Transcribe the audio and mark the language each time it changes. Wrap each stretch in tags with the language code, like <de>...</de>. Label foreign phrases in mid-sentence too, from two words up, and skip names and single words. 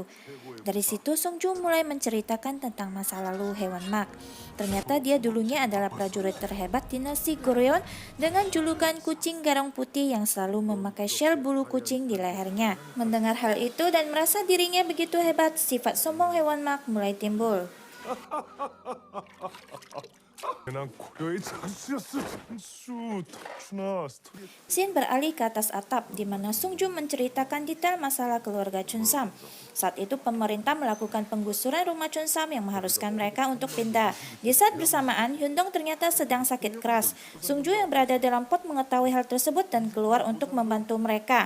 <id>Dari situ Sung Ju mulai menceritakan tentang masa lalu hewan mak. Ternyata dia dulunya adalah prajurit terhebat dinasti Goryeo dengan julukan kucing garong putih yang selalu memakai shell bulu kucing di lehernya. Mendengar hal itu dan merasa dirinya begitu hebat, sifat sombong hewan mak mulai timbul.</id> <ko>난 고려의 장수였어. 장수 덕춘아 스토리.</ko> <id>Scene beralih ke atas atap, di mana Sung Ju menceritakan detail masalah keluarga Chun Sam. Saat itu pemerintah melakukan penggusuran rumah Chun Sam yang mengharuskan mereka untuk pindah. Di saat bersamaan, Hyun Dong ternyata sedang sakit keras. Sung Ju yang berada dalam pot mengetahui hal tersebut dan keluar untuk membantu mereka.</id>